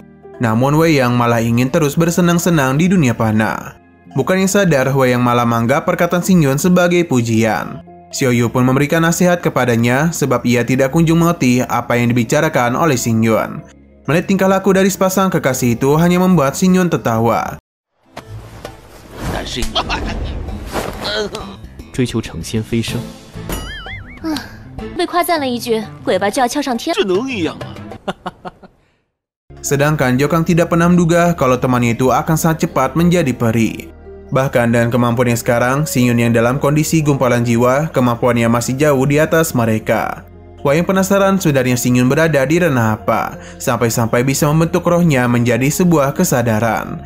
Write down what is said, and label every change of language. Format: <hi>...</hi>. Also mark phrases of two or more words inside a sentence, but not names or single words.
<id>Namun Wei Yang malah ingin terus bersenang-senang di dunia panah. Bukannya sadar, Wei Yang malah menganggap perkataan Xingyun sebagai pujian. Xiaoyu pun memberikan nasihat kepadanya sebab ia tidak kunjung mengerti apa yang dibicarakan oleh Xingyun. Melihat tingkah laku dari sepasang kekasih itu hanya membuat Xingyun tertawa.</id> <zh>追求成仙飞升。被夸赞了一句，鬼吧就要翘上天。这能一样吗？</zh> <id>Sedangkan Zhou tidak pernah menduga kalau temannya itu akan sangat cepat menjadi peri. Bahkan dengan kemampuan yang sekarang, Xingyun yang dalam kondisi gumpalan jiwa, kemampuannya masih jauh di atas mereka. Wei Yang penasaran sebenarnya Xingyun berada di ranah apa, sampai-sampai bisa membentuk rohnya menjadi sebuah kesadaran.</id>